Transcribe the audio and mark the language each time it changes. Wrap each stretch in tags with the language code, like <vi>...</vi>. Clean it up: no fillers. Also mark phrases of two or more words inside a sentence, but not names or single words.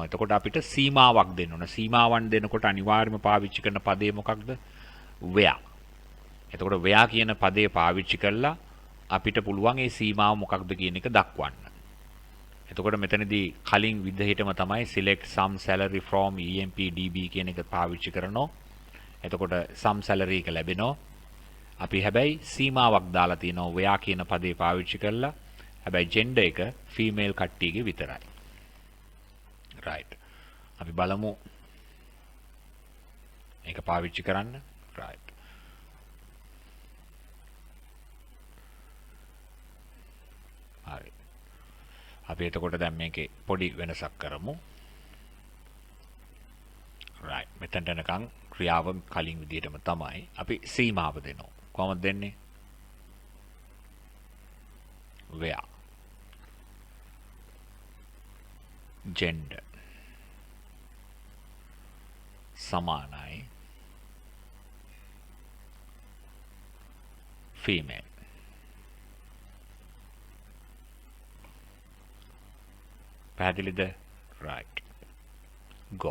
<si>එතකොට අපිට සීමාවක් දෙන්න ඕන. සීමාවන් දෙනකොට අනිවාර්යයෙන්ම පාවිච්චි කරන පදේ මොකක්ද? where. එතකොට where කියන පදේ පාවිච්චි කළා අපිට පුළුවන් ඒ සීමාව මොකක්ද කියන එක දක්වන්න. එතකොට මෙතනදී කලින් විදිහටම තමයි</si> <en>select sum salary from emp db</en> <si>කියන එක පාවිච්චි කරනවා. එතකොට</si> <en>sum salary</en> <si>එක ලැබෙනවා. අපි හැබැයි සීමාවක් දාලා තිනවා where කියන පදේ පාවිච්චි කරලා. හැබැයි gender එක female කට්ටියගේ විතරයි. right. අපි බලමු ඒක පාවිච්චි කරන්න. right. හරි. අපි එතකොට දැන් මේකේ පොඩි වෙනසක් කරමු. right. මෙතනට යනකම් ක්‍රියාව කලින් විදිහටම තමයි අපි සීමාව දෙනවා. කොහොමද දෙන්නේ?</si> <en>where gender</en> <si>සමානයි female. පැහැදිලිද? right. go.</si>